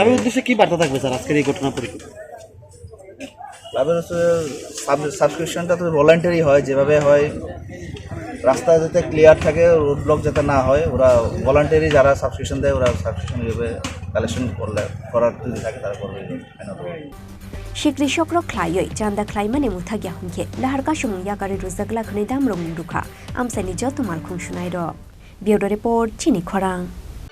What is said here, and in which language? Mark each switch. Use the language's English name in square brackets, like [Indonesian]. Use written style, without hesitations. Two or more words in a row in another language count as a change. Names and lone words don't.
[Bangla] ক্লাবের উদ্দেশ্যে কী বার্তা থাকবে স্যার আজকের এই ঘটনা পরিপ্রেক্ষিতে ক্লাবের সাবস্ক্রিপশনটা তো ভলান্টারি হয় যেভাবে হয় রাস্তা যাতে ক্লিয়ার থাকে [English] road block [Bangla] যাতে না হয় ওরা ভলান্টারি যারা সাবস্ক্রিপশন দেয় ওরা সাবস্ক্রিপশন হিসেবে কালেকশন করার যদি থাকে তারা করবে [Kok Borok] SikiriSokoro Khlaiwi Chanda Khlaimani Mwthaknani lahar kasumung yakari rujagla khani damrong duka amsani joto malkhung sunairo [English] Bureau Report [Kok Borok] Chini Khorang